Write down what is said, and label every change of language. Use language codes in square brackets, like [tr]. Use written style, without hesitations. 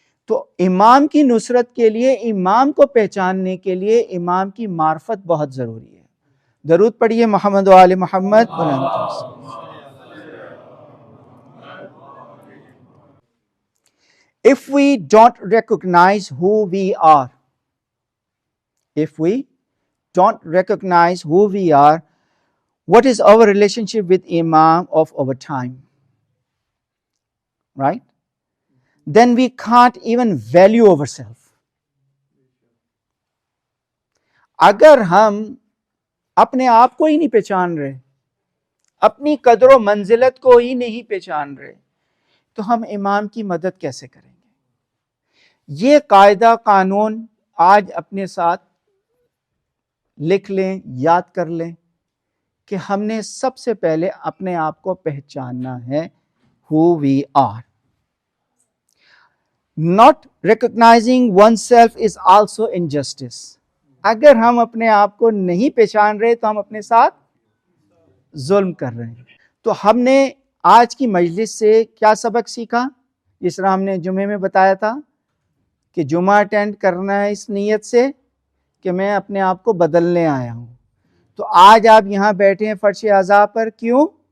[ur] تو امام کی نصرت کے لیے، امام کو پہچاننے کے لیے امام کی معرفت بہت ضروری ہے۔ درود پڑھیے محمد و آل محمد۔ [en] If we don't recognize who we are, if we don't recognize who we are, what is our relationship with Imam of our time, right? Then we can't even value ourselves. [ur] اگر ہم اپنے آپ کو ہی نہیں پہچان رہے، اپنی قدر و منزلت کو ہی نہیں پہچان رہے، تو ہم امام کی مدد کیسے کریں گے؟ یہ قاعدہ قانون آج اپنے ساتھ لکھ لیں، یاد کر لیں کہ ہم نے سب سے پہلے اپنے آپ کو پہچاننا ہے، [en] who we are. Not recognizing oneself is also injustice. [ur] اگر ہم اپنے آپ کو نہیں پہچان رہے تو ہم اپنے ساتھ ظلم کر رہے ہیں۔ تو ہم نے آج کی مجلس سے کیا سبق سیکھا؟ جس طرح ہم نے جمعے میں بتایا تھا کہ جمعہ اٹینڈ کرنا ہے اس نیت سے کہ میں اپنے آپ کو بدلنے آیا ہوں۔ تو آج آپ یہاں بیٹھے ہیں فرش اعضاء پر، کیوں؟